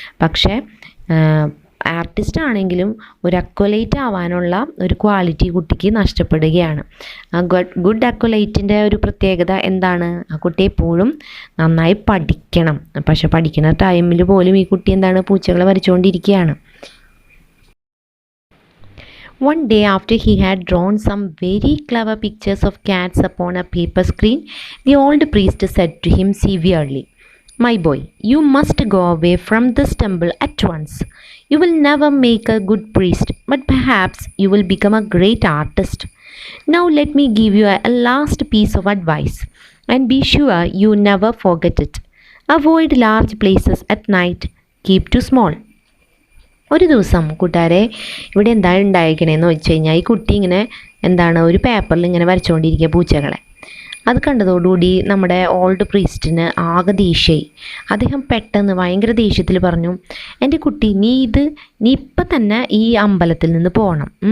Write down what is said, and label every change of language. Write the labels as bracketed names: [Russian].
[Malayalam] പക്ഷേ ആർട്ടിസ്റ്റ് ആണെങ്കിലും ഒരു അക്വലൈറ്റ് ആവാനുള്ള ഒരു ക്വാളിറ്റി കുട്ടിക്ക് നഷ്ടപ്പെടുകയാണ്. ആ ഗുഡ് അക്വലൈറ്റിൻ്റെ ഒരു പ്രത്യേകത എന്താണ്? ആ കുട്ടി എപ്പോഴും നന്നായി പഠിക്കണം. പക്ഷെ പഠിക്കുന്ന ടൈമിൽ പോലും ഈ കുട്ടി എന്താണ്, പൂച്ചകളെ വരച്ചുകൊണ്ടിരിക്കുകയാണ്. [English] One day after he had drawn some very clever pictures of cats upon a paper screen, the old priest said to him severely, "My boy, you must go away from this temple at once. You will never make a good priest, but perhaps you will become a great artist. Now let me give you a last piece of advice, and be sure you never forget it. Avoid large places at night. Keep to small." [Malayalam] ഒരു ദിവസം കൂട്ടുകാരെ ഇവിടെ എന്താണ് ഉണ്ടായിരിക്കണേന്ന് വെച്ച് കഴിഞ്ഞാൽ, ഈ കുട്ടി ഇങ്ങനെ എന്താണ് ഒരു പേപ്പറിൽ ഇങ്ങനെ വരച്ചുകൊണ്ടിരിക്കുക പൂച്ചകളെ. അത് കണ്ടതോടുകൂടി നമ്മുടെ ഓൾഡ് പ്രീസ്റ്റിന് ആകെ ദേഷ്യമായി. അദ്ദേഹം പെട്ടെന്ന് ഭയങ്കര ദേഷ്യത്തിൽ പറഞ്ഞു, എൻ്റെ കുട്ടി, നീ ഇപ്പം തന്നെ ഈ അമ്പലത്തിൽ നിന്ന് പോകണം.